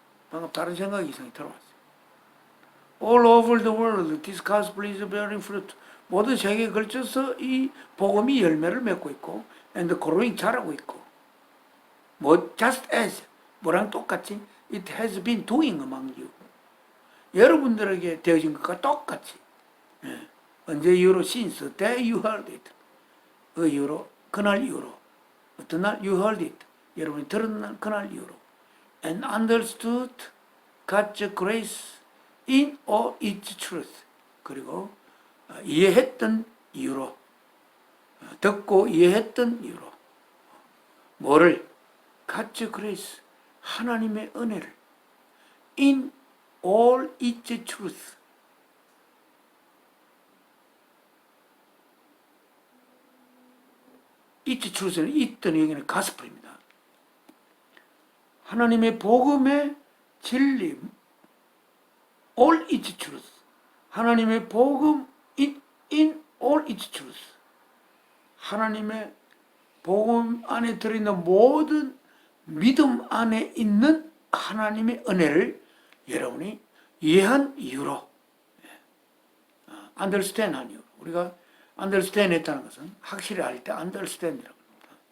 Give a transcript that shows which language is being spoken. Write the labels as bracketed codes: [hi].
[ko] 방금 다른 생각이 이상이 들어왔어요. [en] All over the world, this gospel is bearing fruit. [ko] 모든 세계에 걸쳐서 이 복음이 열매를 맺고 있고, [en] and growing [ko] 자라고 있고, [en] just as [ko] 뭐랑 똑같이 [en] it has been doing among you. [ko] 여러분들에게 되어진 것과 똑같이. 언제 이후로 [en] since the day you heard it. [ko] 그 이후로 그날 이후로 어떤 날 [en] you heard it. [ko] 여러분이 들은 날 그날 이후로 [en] and understood God's grace in all its truth. [ko] 그리고 이해했던 이유로 듣고 이해했던 이유로 뭐를? [en] God's grace, [ko] 하나님의 은혜를 [en] in all its truth. [ko] its truth는 있던 여기는 가스펠입니다. 하나님의 복음의 진리, [en] all its truth. [ko] 하나님의 복음 [en] in all its truth. [ko] 하나님의 복음 안에 들어있는 모든 믿음 안에 있는 하나님의 은혜를 여러분이 이해한 이유로, understand 한 이유로. 우리가 understand 했다는 것은 확실히 알 때 understand이라고 합니다.